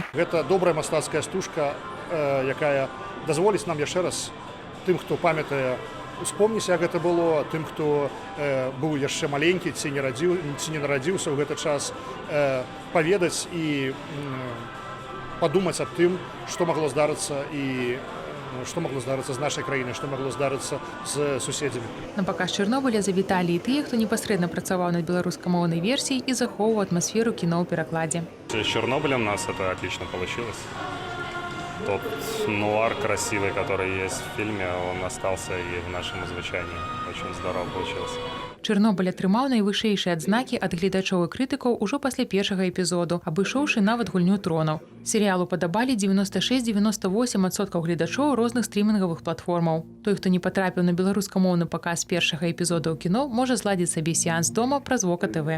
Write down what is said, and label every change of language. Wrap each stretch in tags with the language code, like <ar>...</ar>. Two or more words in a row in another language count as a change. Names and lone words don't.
<be>Гэта добрая мастацкая стужка, якая дазволіць нам яшчэ раз тым, хто памятае, успомніць, як гэта было, тым, хто быў яшчэ маленькі ці не нарадзіўся ў гэты час, паведаць і падумаць аб тым, што магло здарыцца і што магло здарыцца з нашай краінай, што магло здарыцца з суседзямі. На паказ Чарнобыля завіталі і тыя, хто непасрэдна працаваў над беларускамоўнай версіяй і захоўваў атмасферу кіно ў перакладзе.</be> <ru>С Чернобылем у нас это отлично получилось. тот нуар красивый, который есть в фильме, он остался и в нашем звучании. Очень здорово получилось.</ru> <be>Чорнобыль атрымаў найвышэйшыя адзнакі ад гледачоў і крытыкаў ужо пасля першага эпізоду, абышоўшы нават гульню тронаў. Серыялу падабалі 96-98% гледачоў розных стрімінгавых платформаў. Той, хто не патрапіў на беларускамоўны паказ першага эпізода ў кіно, можа зладзіць сабе сеанс дома праз Вока ТВ.</be>